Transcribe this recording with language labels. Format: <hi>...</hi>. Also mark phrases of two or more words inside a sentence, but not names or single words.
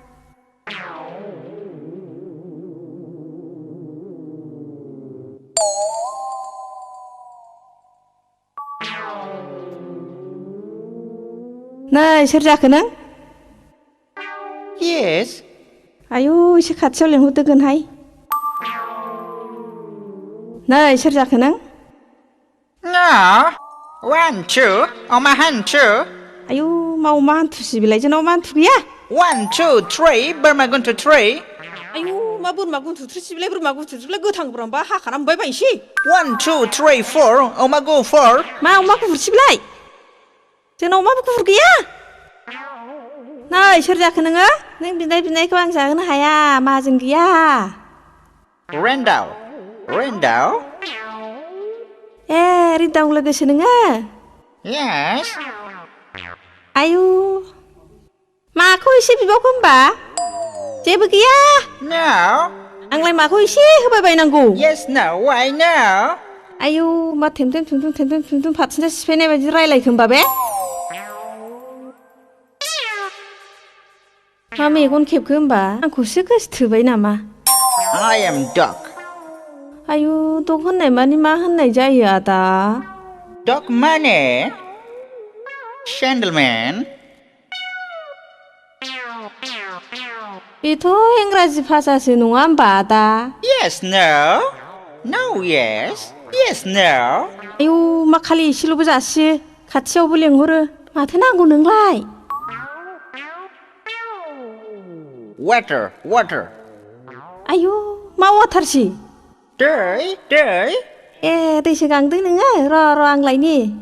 <brx>नै सोर जाखो नों?</brx> <en>yes.</en> <brx>आयौ एसे खाथियाव लेंहरदोगोनहाय। नै सोर जाखो नों?</brx> <en>One, two,</en> <brx>अमा हान्थु। आयौ मा अमा हान्थुसि बेलाय जोंनाव अमा हान्थु गैया। 1, 2, 3 बोरमा गुन्थु 3। आयौ मा बोरमा गुन्थु 3 सिबिलाय बोरमा गुन्थु 3 गोथां बोरमाबा हाखाना मोनबाय बायनोसै। 1, 2, 3, 4 अमा गुफुर। मा अमा गुफुर सिबिलाय? जोंनाव अमा गुफुर गैया। नै सोर जाखो नोङो? नों बिनायखौ आं जाहोनो हाया माहाजोन गैया। रेन्दाव। ए रिदाव लोगोसो नोङो?</brx> <en>Yes।</en> <brx>आयु माखौ एसे बिबावखो होमबा? जेबो गैया।</brx> <en>No।</en> <brx>आंलाय माखौ एसे होबाय बायनांगौ?</brx> <en>Yes, no, why no?</en> <brx>आयु मा थेमथेम फाथिना सिफायनाय बायदि रायलायखो होमबा बे? मा मेगन खेबखो होमबा? आंखौसो गोसोथोबाय नामा?</brx> <en>I am dog।</en> <brx>आयु दग होननाय मानि मा होननाय जायो आदा?</brx> <en>Dog माने Gentleman।</en> <brx>बेथ' इंराजि भाषासो नङा होमबा आदा?</brx> <en>Yes, no। No, yes। Yes, no।</en> <brx>आयु मा खालि एसेल'बो जासियो खाथियावबो लेंहरो माथो नांगौ नोंलाय?</brx> <en>Water।</en> <brx>आयु मा वाटारसि? दै। ए दैसो गांदों नोङो र' आं लायनि।</brx>